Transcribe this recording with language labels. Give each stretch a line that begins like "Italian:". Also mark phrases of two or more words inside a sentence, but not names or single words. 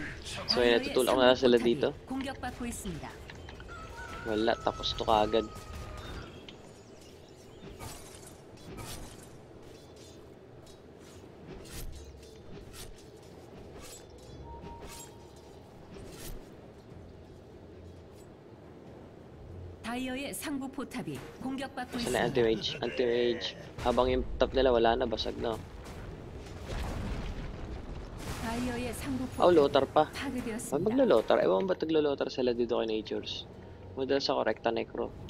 Filipino: So ayun, natutulak na lang sila dito.
Korean: 공격받고 있습니다.
Filipino: Wala, tapos to kaagad.
Korean: 다이어의 상부 포탑이 공격받고
Filipino: Saan na
Korean: 있습니다.
Filipino: anti-mage? Anti-mage. Habang yung top nila wala na, basag na.
Korean: 다이어의 상부
Filipino: Oh,
Korean: 포탑
Filipino: lotar pa.
Korean: 파괴되었습니다.
Filipino: Maglo-lotar. Ewan ba taglo-lotar sila dito kay Natures? Model sa Correcta Necro.